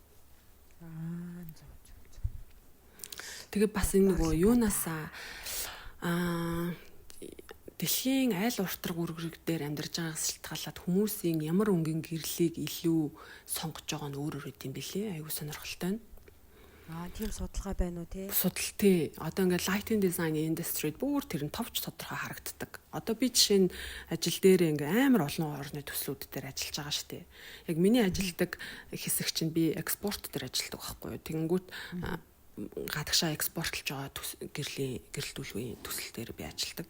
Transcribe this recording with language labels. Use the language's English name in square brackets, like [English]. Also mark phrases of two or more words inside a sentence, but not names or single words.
[Mongolian] Тэгээ бас энэ нөгөө юунаасаа дэлхийн айл уртраг үргэрэг дээр амьдарч байгаагаас шалтгаалаад хүмүүсийн ямар өнгийн гэрлийг илүү сонгож байгаа нь өөр юм бэлээ. Аюу сонирхолтой нь. Тийм судалгаа байна уу те? Судалтай. Одоо ингээд [English] lighting design industry [Mongolian] бүр тэр нь товч тодорхой харагддаг. Одоо би жишээ нь ажил дээр ингээд амар олон орны төслүүд дээр ажиллаж байгаа шүү дээ. Яг миний ажилдаг хэсэг чинь би экспорт дээр ажилладаг байхгүй юу. Тэнгүүт гадагшаа экспортлж байгаа гэрэлтүүлгийн төсөл дээр би ажилладаг.